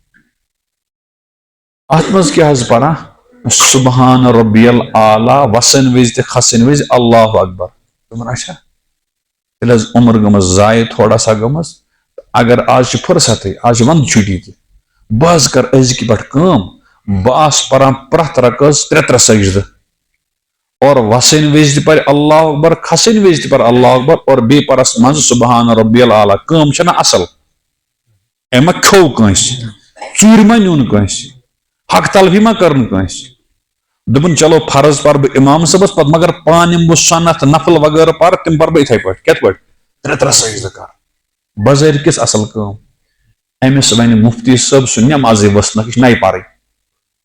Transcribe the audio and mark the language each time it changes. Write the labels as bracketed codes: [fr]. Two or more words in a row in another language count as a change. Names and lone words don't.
[ks] اتھ منٛز کیٛاہ حظ پران [ar] سبحان ربی العالیٰ [ks] وسن وِزِ تہِ کھسن وِزِ [ar] اللہ اکبر [ks] دوٚپُن اچھا تیٚلہِ حظ عمر گٔمٕژ ضایع [ur] تھوڑا سا [ks] گٔمٕژ اگر آز چھِ فرصتٕے آز چھِ ونٛدٕ چھُٹی تہِ بہٕ حظ کرٕ أزکہِ پٮ۪ٹھ کٲم بہٕ آسہٕ پران پرٛٮ۪تھ رکٲژ 3 سجدٕ اور وسن وِزِ تہِ پرِ [ar] اللہ اکبر [ks] کھسن وِزِ تہِ پرِ [ar] اللہ اکبر [ks] اور بیٚیہِ پرس منٛزٕ [ar] سبحان ربی العالیٰ [ks] کٲم چھنہ اصل أمۍ ما کھیوٚو کٲنٛسہِ ژوٗرِ ما نیوٗن کٲنٛسہِ حق تلفی ما کٔرٕن کٲنٛسہِ دوٚپُن چلو فرض پرٕ بہٕ امام صٲبس پتہٕ مگر پانہٕ یِمہٕ بہٕ سنت نفل وغٲرٕ پرٕ تِم پرٕ بہٕ یِتھے پٲٹھۍ کِتھ پٲٹھۍ 3 سجدٕ کر بظٲہر کِس اصل کٲم أمِس وَنہِ مُفتی صٲب سُہ نٮ۪مازٕے ؤژھ نہٕ یہِ چھِ نَیہِ پرٕنۍ